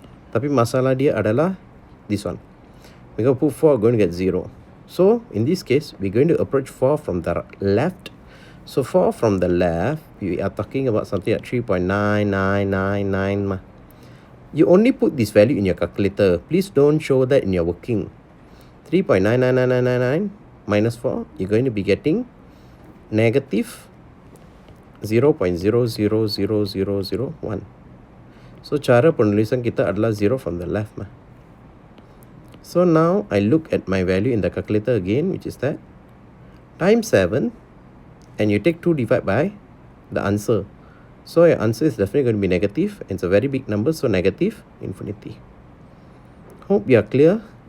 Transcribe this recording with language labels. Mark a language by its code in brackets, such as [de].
[ms] Tapi masalah dia adalah [en] this one. We're going to put 4, going to get 0. So in this case, we're going to approach 4 from the left. So 4 from the left, we are talking about something like 3.9999. You only put this value in your calculator. Please don't show that in your working. 3.999999 minus 4, you're going to be getting negative 0.000001. [ms] So cara penulisan kita adalah [en] 0 from the left [ms] mah. [en] So now I look at my value in the calculator again, which is that times 7, and you take 2 divide by the answer. So your answer is definitely going to be negative, and it's a very big number, so negative infinity. Hope you are clear.